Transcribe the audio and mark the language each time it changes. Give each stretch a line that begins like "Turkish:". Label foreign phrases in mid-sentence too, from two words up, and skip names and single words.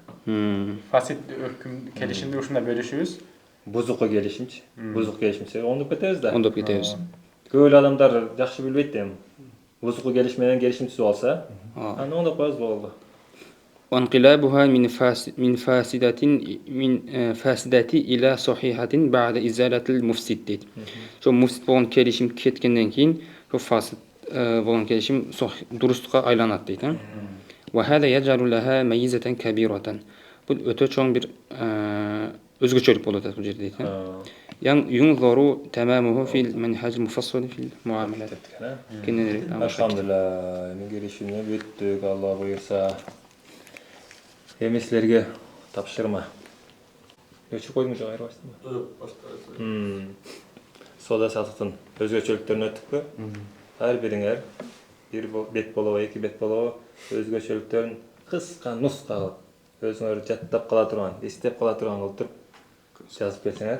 Kyrgyz: Фасид өкүм келишимди ушундай бөлүшүбүз. Бузуку келишимчи. Бузук келишимсе оңдоп кетебиз да. Оңдоп кетебиз. Көп эле адамдар жакшы билбейт эми. Бузуку келиш менен келишим түзүп алса, аны оңдоп коебуз болду.
Arabic: وانقلابها من فاسدة إلى صحيحة بعد إزالة المفسد дейт.
Kyrgyz: Шо муфсид болгон келишим кеткенден кийин, шо фасид болгон келишим дурустукка айланат дейт.
Arabic: وهذا يجعل لها ميزة كبيرة.
Kyrgyz: Бул өтө чоң бир өзгөчөлүк болот бул жерде дейт.
Arabic: ينظر تمامه في المنهج المفصل في المعاملات.
Kyrgyz: Алхамдулилlah, эми келишимге бүттүк, Алла буйрса. Эми силерге тапшырма. Өчү койдуңуз айырбайсызбы? Соода сатыктын өзгөчөлүктөрүн өттүкпү? Ар бириңер бир бет болобу, эки бет болобу, өзгөчөлүктөрүн кыска нуска кылып, өзүңөр жаттап кала турган, эстеп кала турган кылып туруп жазып келсеңер.